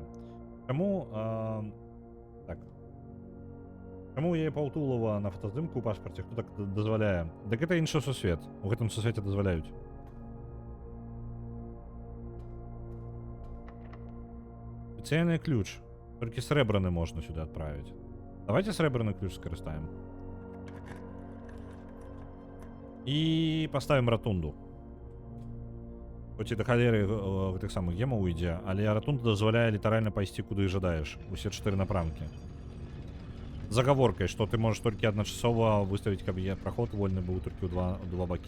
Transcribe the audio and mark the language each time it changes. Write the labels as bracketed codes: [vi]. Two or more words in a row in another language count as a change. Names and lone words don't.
[be] Чаму... Так. Чаму я Паўтулова на фотаздымку ў пашпарце? Хто так дазваляе? Дык гэта іншы сусвет. У гэтым сусвеце дазваляюць. Спецыяльны ключ. Толькі срэбраны можна [ru] сюда отправить. [be] Давайте срэбраны ключ скарыстаем. І поставім ратунду. Хоць і да халеры гэтых самых гемаў ідзе, але ратунда дазваляе літаральна пайсці куды жадаеш. Усе 4 напрамкі. Загаворкай, што ты можаш толькі адначасова выставіць, каб праход вольны быў толькі ў два бакі.